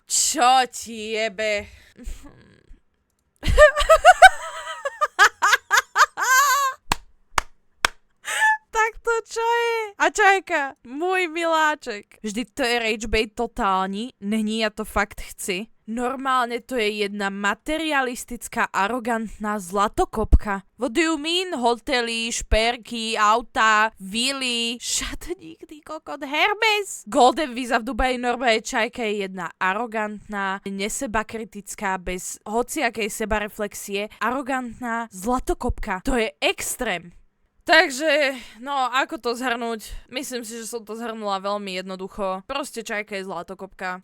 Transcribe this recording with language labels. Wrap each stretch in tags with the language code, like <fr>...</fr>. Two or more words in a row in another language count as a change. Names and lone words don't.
<sk>Čo ti jebe? Tak to čo je?</sk> <cs>A Čajka, můj miláček. Vždyť to je</cs> <en>rage bait</en> <cs>totální, není, ja to fakt chci.</cs> <sk>Normálne to je jedna materialistická, arogantná zlatokopka.</sk> <en>What do you mean?</en> <sk>Hotely, šperky, auta, vily, šatník, ty kokot, Hermes.</sk> <en>Golden Visa</en> <sk>v Dubaji, normálne Čajka je jedna arogantná, nesebakritická, bez hociakej sebareflexie, arogantná zlatokopka. To je extrém. Takže, no, ako to zhrnúť? Myslím si, že som to zhrnula veľmi jednoducho. Proste Čajka je zlatokopka.</sk>